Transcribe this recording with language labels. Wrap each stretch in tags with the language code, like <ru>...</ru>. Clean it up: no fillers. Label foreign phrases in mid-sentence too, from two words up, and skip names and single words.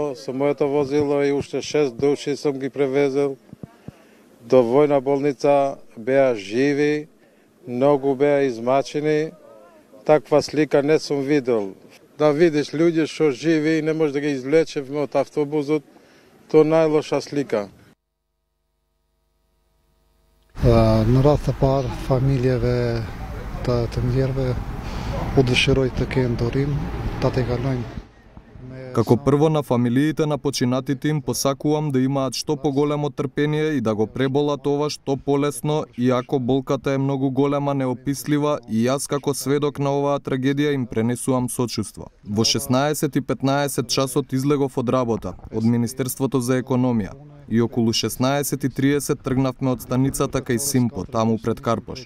<mk>Со моето возило и уште 6 души сум ги превезел до војна болница беа живи, многу беа измачени. Таква слика не сум видел. Да видиш луѓе што живи и не може да ги извлечеме од автобусот, тоа најлоша слика.</mk> <sq>Në radhë të parë, familjeve të njerëve u dëshiroj të kenë dorim, ta të kalojnë.</sq> <mk>Како прво на фамилиите на починатите им посакувам да имаат што поголемо трпение и да го преболат ова што полесно, иако болката е многу голема, неопислива, и јас како сведок на оваа трагедија им пренесувам сочувство. Во 16:15 часот излегов од работа, од Министерството за економија, и околу 16:30 тргнавме од станицата кај Симпо, таму пред Карпош.</mk>